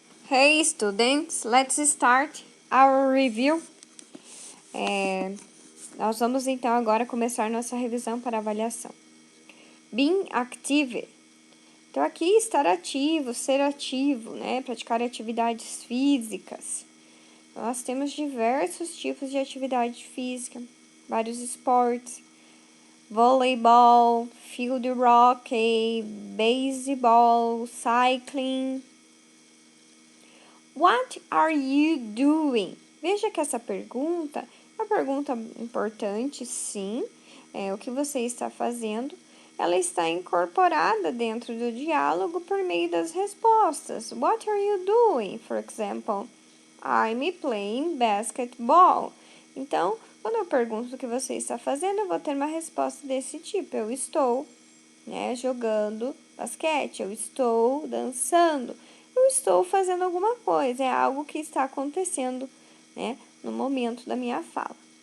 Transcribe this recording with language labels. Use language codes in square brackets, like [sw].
[en] Hey students, let's start our review. [pt] Nós vamos então agora começar nossa revisão para avaliação. [en] Being active. [pt] Então aqui estar ativo, ser ativo, né? Praticar atividades físicas. Nós temos diversos tipos de atividade física, vários esportes. [en] Voleibol, field hockey, baseball, cycling. What are you doing? [pt] Veja que essa pergunta é uma pergunta importante, sim. O que você está fazendo? Ela está incorporada dentro do diálogo por meio das respostas. [en] What are you doing? For example, I'm playing basketball. [pt] Então, quando eu pergunto o que você está fazendo, eu vou ter uma resposta desse tipo. Eu estou, jogando basquete. Eu estou dançando. Eu estou fazendo alguma coisa, é algo que está acontecendo, no momento da minha fala.